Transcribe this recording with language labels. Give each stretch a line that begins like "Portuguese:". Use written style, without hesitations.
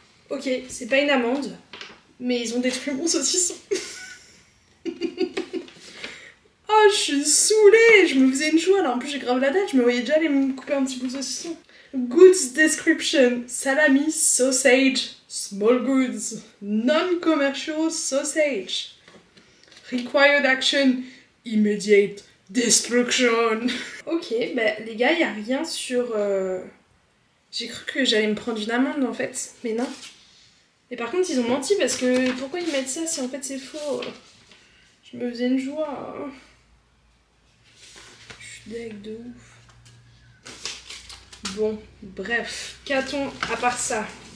French: Ok, c'est pas une amende, mais ils ont détruit mon saucisson. Oh, je suis saoulée. Je me faisais une joie là. En plus, j'ai grave la date. Je me voyais déjà aller me couper un petit bout de saucisson.
English: Goods description: salami, sausage, small goods, non-commercial sausage. Required action: immediate destruction.
French: Ok, bah les gars, y a rien sur... J'ai cru que j'allais me prendre une amende en fait, mais non. Et par contre, ils ont menti parce que pourquoi ils mettent ça si en fait c'est faux? Je me faisais une joie. suis deg de ouf. Bon, bref, qu'a-t-on à part ça?